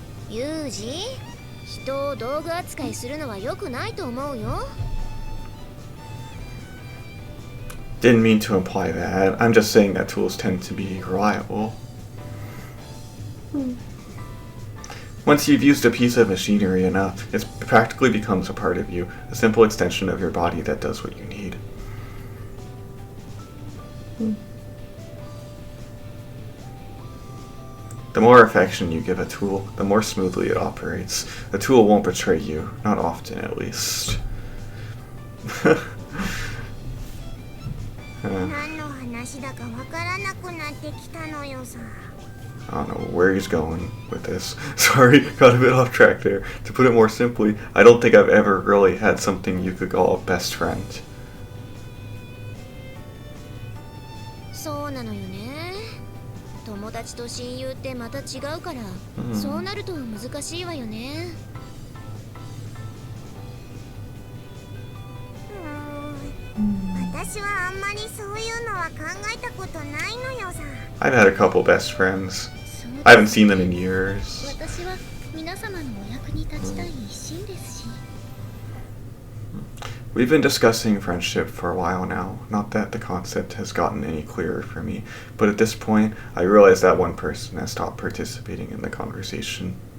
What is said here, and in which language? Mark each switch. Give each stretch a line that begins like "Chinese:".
Japanese: ユージ、人を道具扱いするのは良くないと思うよ。
English: Didn't mean to imply that. I'm just saying that tools tend to be reliable. Once you've used a piece of machinery enough, it practically becomes a part of you, a simple extension of your body that does what you need. The more affection you give a tool, the more smoothly it operates. The tool won't betray you, not often at least.
Japanese: 何の話だかわからなくなってきたのよさ。
English: I don't know where he's going with this. Sorry, got a bit off track there. To put it more simply, I don't think I've ever really had something you could call a best friend.
Japanese: そうなのよね。友達と親友ってまた違うから、そうなると難しいわよね。私はあんまりそういうのは考えたことないのよさ。
English: I've had a couple best friends. I haven't seen them in years.
Japanese: 私は皆様のお役に立ちたい一心ですし。
English: We've been discussing friendship for a while now. Not that the concept has gotten any clearer for me, but at this point, I realize that one person has stopped participating in the conversation.